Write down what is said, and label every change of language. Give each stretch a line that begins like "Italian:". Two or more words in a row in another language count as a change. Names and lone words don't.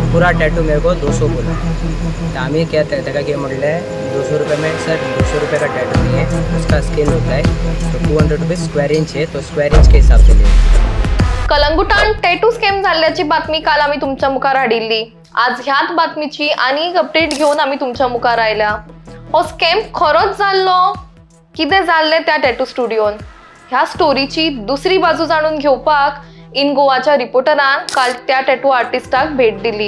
Hindi: पूरा टैटू मेरे को 200 बोला। तो आम्ही क्या तक ये म्हटले 200 रुपये में सर 200 रुपये का टैटू नहीं है, उसका स्केल होता है तो 200 रुपये
English: square inch
Hindi: है, तो
English: square inch
Hindi: के हिसाब से लिए।
Konkani: कलंगुटान
English: tattoo scam
Konkani: झाल्याची बातमी काल आम्ही तुमच्या मुखार हाडिल्ली। आज ह्याच बातमीची आणि एक अपडेट घेऊन आम्ही तुमच्या मुखार आयल्या। हो स्कॅम खरोच जाल्लो, कितें जाल्लें त्या टॅटू स्टुडिओन, ह्या स्टोरीची दुसरी बाजू जाणून घेवपाक इन गोवाच्या रिपोर्टरान काल त्या टॅटू आर्टिस्टाक भेट दिली।